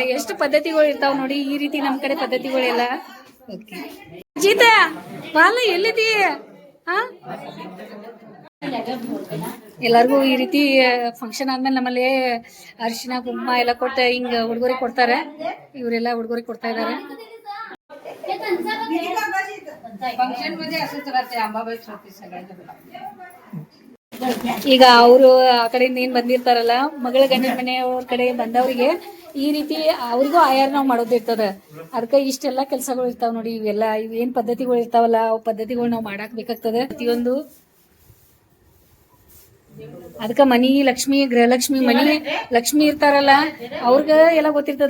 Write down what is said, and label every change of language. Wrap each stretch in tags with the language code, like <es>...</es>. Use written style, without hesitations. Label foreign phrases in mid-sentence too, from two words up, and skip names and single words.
<kn>ಎಷ್ಟು ಪದ್ಧತಿಗಳು ಇರ್ತಾವ ನೋಡಿ, ಈ ರೀತಿ ನಮ್ ಕಡೆ ಪದ್ಧತಿಗಳೆಲ್ಲ. ಜೀತ ಬಾಲ ಎಲ್ಲಿದ್ದೀ? ಹಾ, ಎಲ್ಲರಿಗೂ ಈ ರೀತಿ ಫಂಕ್ಷನ್ ಆದ್ಮೇಲೆ ನಮ್ಮಲ್ಲಿ ಅರಿಶಿನ ಕುಂಕುಮ ಎಲ್ಲ ಕೊಟ್ಟು ಹಿಂಗ ಉಡುಗೊರೆ ಕೊಡ್ತಾರೆ. ಇವರೆಲ್ಲ ಉಡುಗೊರೆ ಕೊಡ್ತಾ ಇದಾರೆ.</kn> <mr>फंक्शन मध्ये असंच राहते अंबाबाई होती सगळ्यांच्या.</mr> <kn>ಈಗ ಅವರು ಆ ಕಡೆಯಿಂದ ಏನ್ ಬಂದಿರ್ತಾರಲ್ಲ, ಮಗಳ ಗಂಡನ ಮನೆಯವ್ರ ಕಡೆ ಬಂದವ್ರಿಗೆ ಈ ರೀತಿ ಅವ್ರಿಗೂ ಆಯಾರ ನಾವು ಮಾಡೋದಿರ್ತದ. ಅದಕ್ಕೆ ಇಷ್ಟೆಲ್ಲಾ ಕೆಲ್ಸಗಳು ಇರ್ತಾವ ನೋಡಿ. ಇವೆಲ್ಲ ಏನ್ ಪದ್ಧತಿಗಳು ಇರ್ತಾವಲ್ಲ, ಅವ್ ಪದ್ಧತಿಗಳು ನಾವು ಮಾಡಾಕ್ ಬೇಕಾಗ್ತದೆ ಪ್ರತಿಯೊಂದು. ಅದಕ್ಕ ಮನಿ ಲಕ್ಷ್ಮಿ, ಗೃಹಲಕ್ಷ್ಮಿ, ಮನಿ ಲಕ್ಷ್ಮಿ ಇರ್ತಾರಲ್ಲ ಅವ್ರಗ ಎಲ್ಲ ಗೊತ್ತಿರ್ತದ.</kn>